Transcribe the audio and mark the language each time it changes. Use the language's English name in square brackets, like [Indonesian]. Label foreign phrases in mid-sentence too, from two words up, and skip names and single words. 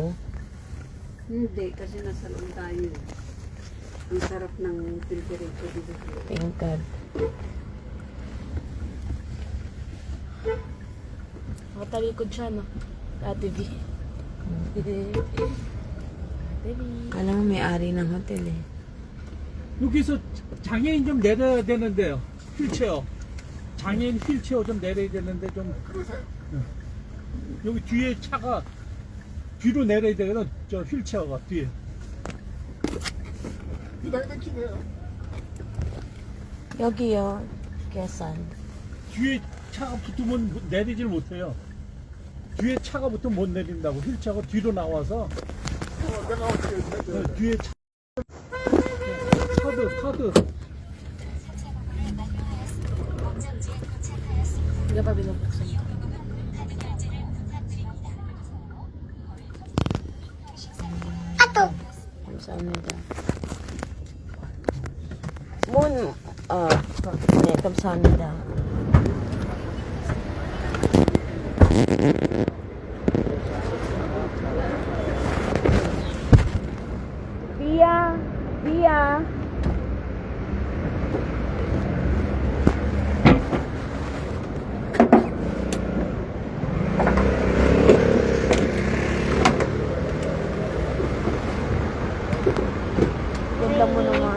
[Filipino] Hindi, kasi nasa loob tayo. Ang sarap ng temperature dito. [English] Thank God. [Filipino] Matalikod siya, no? Ate V. Kala mo may-ari ng hotel eh. [Korean] 여기서 장애인 좀 내려야 되는데요. 휠체어. 장애인 휠체어 좀 내려야 되는데 좀. 여기 뒤에 차가 뒤로 내려야 되거든. 저 휠체어가 뒤에. 여기요. Quezon. 뒤에 차가 붙으면 내리질 못해요. 뒤에 차가 붙으면 못 내린다고. 휠체어가 뒤로 나와서. 뒤에 차. 카드. [Filipino] Hindi pa binubuksan. [Korean] 감사합니다. 네, 감사합니다. [Filipino] Bia. Ganda mo naman.